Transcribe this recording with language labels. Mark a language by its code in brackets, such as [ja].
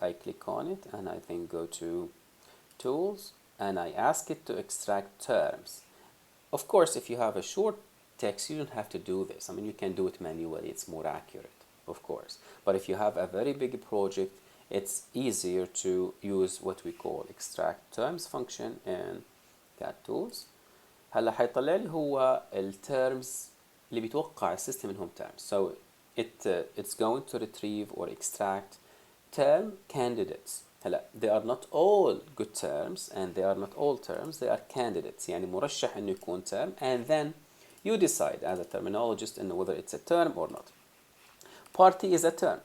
[en] I click on it and I then go to tools and I ask it to extract terms. Of course, if you have a short text, you don't have to do this. I mean, you can do it manually. It's more accurate, of course. But if you have a very big project, it's easier to use what we call extract terms function in CAD tools. [ar] هلا حيطلع لي هو التيرمز اللي بيتوقع السيستم انهم terms. [en] So it's going to retrieve or extract term candidates. هلا they are not all good terms and they are not all terms, they are candidates. [ar] يعني مرشح انه يكون [en] term, and then you decide as a terminologist in whether it's a term or not. Party is a term.